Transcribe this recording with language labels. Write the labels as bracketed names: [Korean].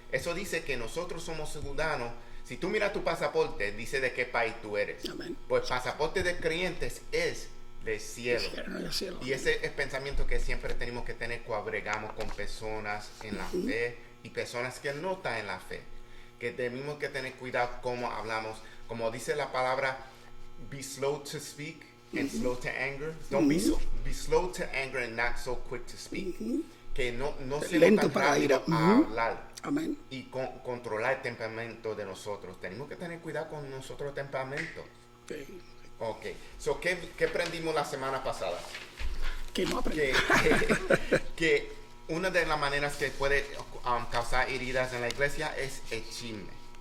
[Spanish] Eso dice que nosotros somos ciudadanos. Si tú miras tu pasaporte, dice de qué país tú eres. Amén. Pues pasaporte de creyentes es del cielo. Y ese es el pensamiento que siempre tenemos que tener cuando bregamos con personas en la fe y personas que no están en la fe. Que tenemos que tener cuidado cómo hablamos. Como dice la palabra, [English] be slow to speak and slow to anger. Don't be slow to anger and not so quick to speak. [Spanish] Que no seamos tan rápidos a hablar. Amén. Y controlar el temperamento de nosotros. Tenemos que tener cuidado con nuestro temperamento. Sí. Ok. So, ¿qué aprendimos la semana pasada? Que no aprendí. Que una de las maneras que puede causar heridas en la iglesia es el chisme.